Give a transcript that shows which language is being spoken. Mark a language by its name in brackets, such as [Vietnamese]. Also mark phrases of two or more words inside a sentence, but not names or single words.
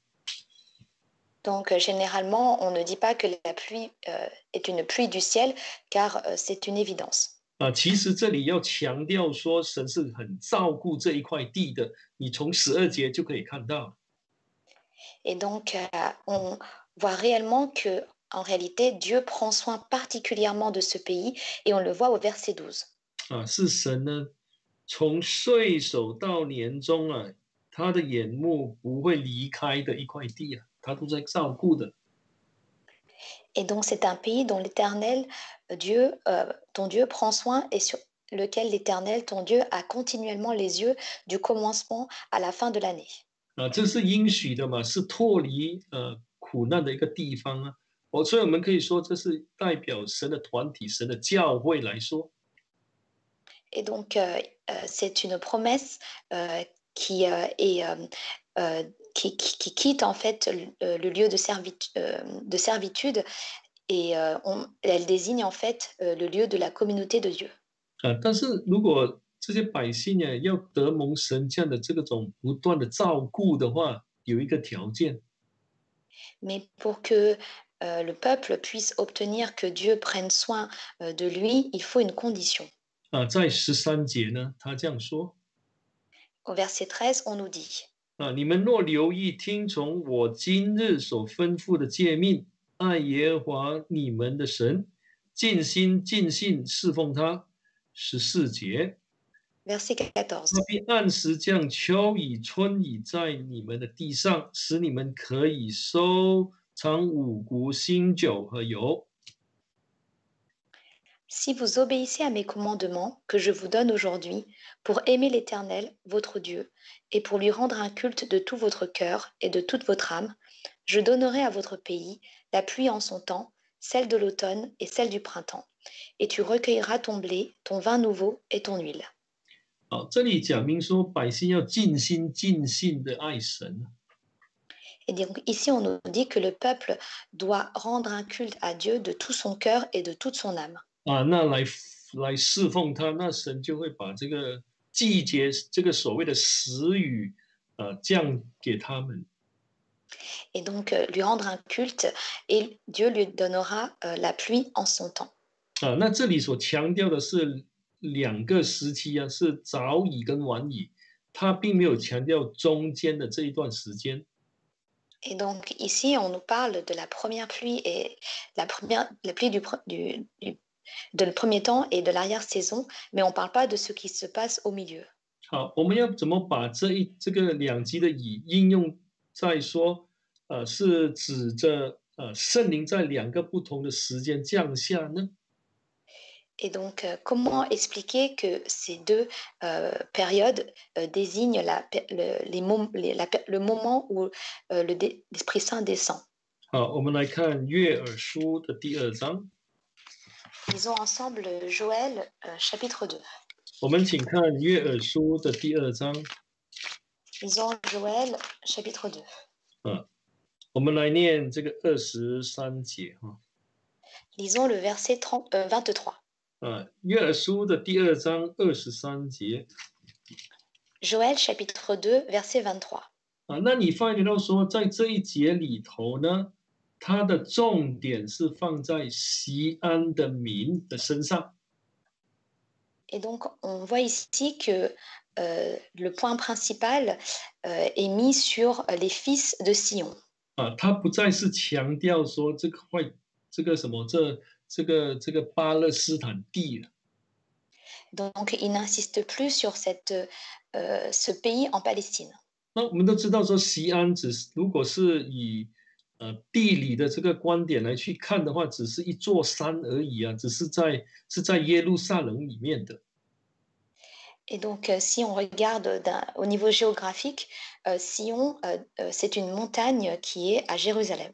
[French] Donc, généralement, on ne dit pas que la pluie est une pluie du ciel, car c'est une évidence. [Chinese] 啊，其实这里要强调说，神是很照顾这一块地的，你从12节就可以看到。 [French] Et donc, on voit réellement que, en réalité, Dieu prend soin particulièrement de ce pays, et on le voit au verset 12. [Chinese] 啊，是神呢，从岁首到年终啊，他的眼目不会离开的一块地啊，他都在照顾的。 [French] Et donc, c'est un pays dont l'Éternel, ton Dieu prend soin et sur lequel l'Éternel, ton Dieu, a continuellement les yeux du commencement à la fin de l'année. [Chinese] 啊，这是应许的嘛，是脱离苦难的一个地方啊。所以我们可以说，这是代表神的团体、神的教会来说。 [French] Et donc, c'est une promesse qui, qui quitte en fait le lieu de servitude et elle désigne en fait le lieu de la communauté de Dieu. [Chinese] 啊，但是如果这些百姓啊要得蒙神这样的这种不断的照顾的话，有一个条件 [French] Mais pour que le peuple puisse obtenir que Dieu prenne soin de lui, il faut une condition. [Chinese] 啊，在13节呢，他这样说 [French] Au verset 13, on nous dit, [Chinese] 啊，你们若留意听从我今日所吩咐的诫命，爱耶和华你们的神，尽心尽性侍奉他。14节， [French] verset 14. [Chinese] 他必按时降秋雨春雨在你们的地上，使你们可以收藏五谷、新酒和油。 [French] Si vous obéissez à mes commandements que je vous donne aujourd'hui, pour aimer l'Éternel, votre Dieu, et pour lui rendre un culte de tout votre cœur et de toute votre âme, je donnerai à votre pays la pluie en son temps, celle de l'automne et celle du printemps, et tu recueilleras ton blé, ton vin nouveau et ton huile. [Chinese] 好，这里讲明说百姓要尽心尽性的爱神。 [French] Et donc ici, on nous dit que le peuple doit rendre un culte à Dieu de tout son cœur et de toute son âme. [Chinese] 啊，那来侍奉他，那神就会把这个季节，这个所谓的时雨，降给他们。 [French] Et donc lui rendre un culte et Dieu lui donnera la pluie en son temps. [Chinese] 啊，那这里所强调的是两个时期啊，是早雨跟晚雨，他并没有强调中间的这一段时间。 [French] Et donc ici, on nous parle de la première pluie et la pluie de le premier temps et de l'arrière-saison, mais on ne parle pas de ce qui se passe au milieu. [Chinese] 好，我们要怎么把这个两极的雨应用在说，是指着圣灵在两个不同的时间降下呢？ [French] Et donc, comment expliquer que ces deux périodes désignent le moment où l'Esprit Saint descend? [Chinese] 好，我们来看约珥书的第2章。 [French] Lisons ensemble Joël chapitre 2. [Chinese] 我们请看约珥书的第2章。 [French] Lisons Joël chapitre 2. [Chinese] 我们来念这个23节哈。 [French] Lisons le verset 23. [Chinese] 约珥书的第2章23节 [French] Joël chapitre 2, verset 23. [Chinese] 那你发觉到说，在这一节里头呢，它的重点是放在锡安的民的身上。 [French] Et donc, on voit ici que le point principal est mis sur les fils de Sion. [Chinese] 他不再是强调说这个什么这个巴勒斯坦地了。 [French] Donc, il n'insiste plus sur ce pays en Palestine. [Chinese] 那我们都知道说，锡安如果是以地理的这个观点来去看的话，只是一座山而已啊，只是在耶路撒冷里面的。 [French] Et donc, si on regarde au niveau géographique, Sion, c'est une montagne qui est à Jérusalem.